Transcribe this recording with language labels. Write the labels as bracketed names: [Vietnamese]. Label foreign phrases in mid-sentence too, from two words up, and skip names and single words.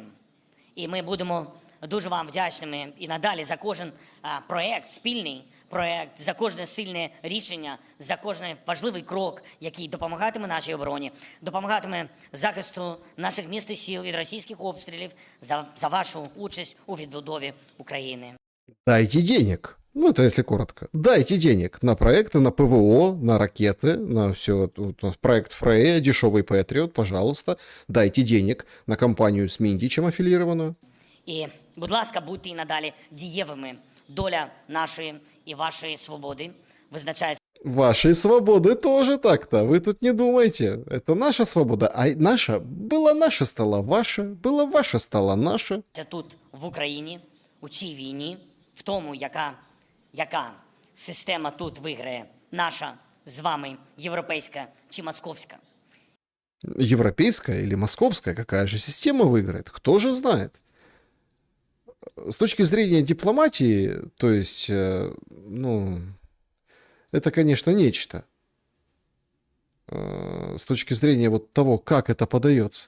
[Ukrainian] І ми будемо дуже вам вдячними і надалі за кожен проєкт, спільний проєкт, за кожне сильне рішення, за кожен важливий крок, який допомагатиме нашій обороні, допомагатиме захисту наших міст і сіл від російських обстрілів, за вашу участь у відбудові України. [Russian] Дайте денег. Ну, это если коротко. Дайте денег на проекты, на ПВО, на ракеты, на все. Проект Фрея, дешевый Патриот, пожалуйста. Дайте денег на компанию с Міндічем афілірованою. [Ukrainian] І, будь ласка, будьте і надалі дієвими. Доля нашої і вашої свободи визначається [Russian] Вашей свободы тоже так-то. Вы тут не думайте. Это наша свобода. А наша была наша, стала ваша. Была ваша, стала наша. [Ukrainian] тут, в Україні, у цій війні, в тому, яка система тут виграє, наша з вами, європейська чи московська. [Russian] Европейская или московская, какая же система выиграет? Кто же знает? С точки зрения дипломатии, то есть, это, конечно, нечто. С точки зрения вот того, как это подается.